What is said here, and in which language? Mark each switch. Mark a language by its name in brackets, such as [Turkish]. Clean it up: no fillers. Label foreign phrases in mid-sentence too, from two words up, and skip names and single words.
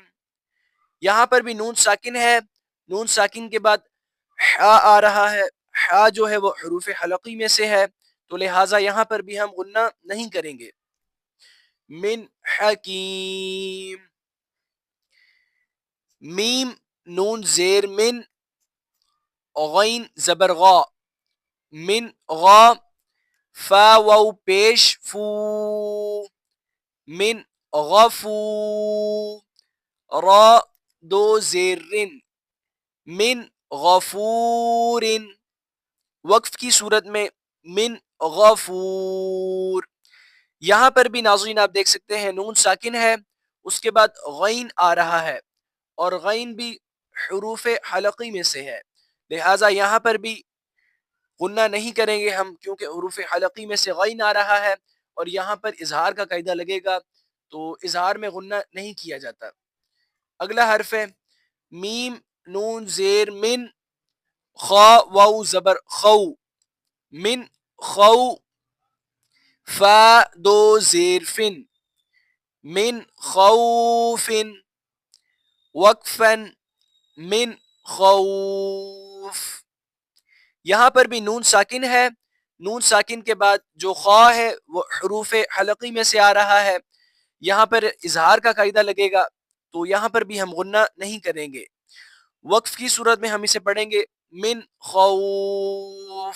[Urdu] یہاں پر بھی نون ساکن ہے، نون ساکن کے بعد حا آ رہا ہے، حا جو ہے وہ حروف حلقی میں سے ہے، تو لہٰذا یہاں پر بھی ہم غنہ نہیں کریں گے. [Arabic] من حکیم. [Urdu] میم نون زیر من، غین زبر غا، من غا، فا واو پیش فو، من غفو، را دو زیر رن، [Arabic] من غفور. وقف کی صورت میں من غفور. [Urdu] یہاں پر بھی ناظرین آپ دیکھ سکتے ہیں نون ساکن ہے، اس کے بعد غین آ رہا ہے اور غین بھی حروف حلقی میں سے ہے، لہٰذا یہاں پر بھی غنہ نہیں کریں گے ہم، کیونکہ حروف حلقی میں سے غین آ رہا ہے اور یہاں پر اظہار کا قاعدہ لگے گا، تو اظہار میں غنہ نہیں کیا جاتا. اگلا حرف ہے میم نون زیر من، خا واو زبر خو، من خو، فا دو زیر فن، من خوفن، وقفن، [Arabic] من خوف. [Urdu] یہاں پر بھی نون ساکن ہے، نون ساکن کے بعد جو خا ہے وہ حروف حلقی میں سے آ رہا ہے، یہاں پر اظہار کا قاعدہ لگے گا، تو یہاں پر بھی ہم غنہ نہیں کریں گے. وقف کی صورت میں ہم اسے پڑھیں گے [Arabic] من خوف.